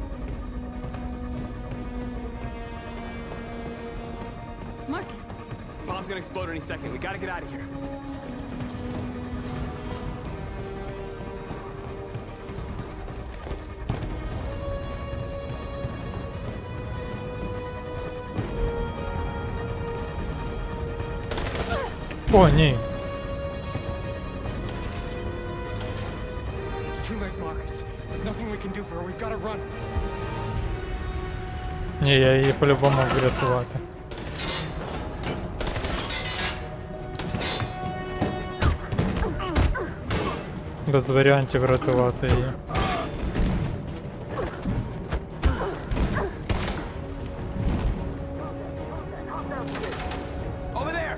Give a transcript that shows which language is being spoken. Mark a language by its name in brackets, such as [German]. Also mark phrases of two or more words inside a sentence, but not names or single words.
[English] Marcus, bomb's gonna explode any second. We gotta get out of here. [Ukrainian] О, ні. [English] It's too late, Marcus. There's nothing we can do for her. We've got to run. [Ukrainian] Ні, я її по-любому врятувати. Без варіантів рятувати її. [English] Over there!